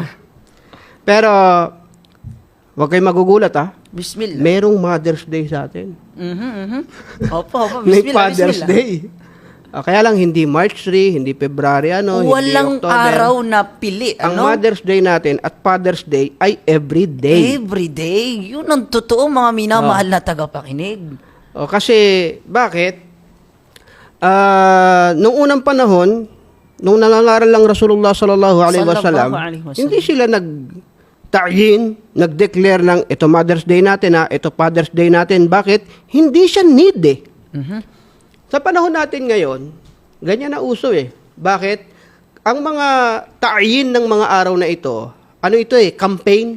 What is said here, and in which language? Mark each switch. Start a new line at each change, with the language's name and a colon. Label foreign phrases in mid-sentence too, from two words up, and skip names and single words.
Filipino: Pero huwag kayong magugulat ha. Bismillah. Merong Mother's Day sa atin. Opo, May bismillah, Father's bismillah. Day. Kaya lang hindi March 3, hindi February Walang hindi October. araw na pili, Ang ano? Mother's Day natin at Father's Day ay
English: every day. Every day.
Filipino: Yun ang totoo, mga minamahal na tagapakinig. Kasi, bakit? Nung unang panahon, nung nangangaral lang
Arabic: رسول الله صلى الله عليه وسلم,
Filipino: hindi sila nag-ta'yin, nag-declare ng ito Mother's Day natin ito Father's Day natin. Bakit? Hindi siya need eh. Sa panahon natin ngayon, ganyan na uso eh. Bakit? Ang mga ta'yin ng mga araw na ito, ano ito eh, campaign.